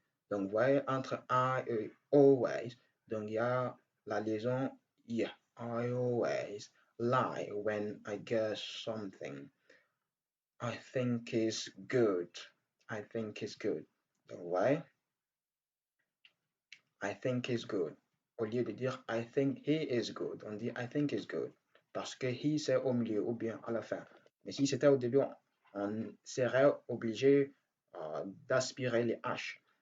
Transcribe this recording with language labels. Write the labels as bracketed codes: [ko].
[fr] Donc, vous voyez, entre I et always, donc il y a la liaison yeah. [en] I always lie when I get something. I think is good. I think is good. [fr] Donc, vous voyez, [en] I think is good. [fr] Au lieu de dire [en] I think he is good, [fr] on dit [en] I think is good. [fr] Parce que he c'est au milieu ou bien à la fin. Mais si c'était au début, on serait obligé d'aspirer les H.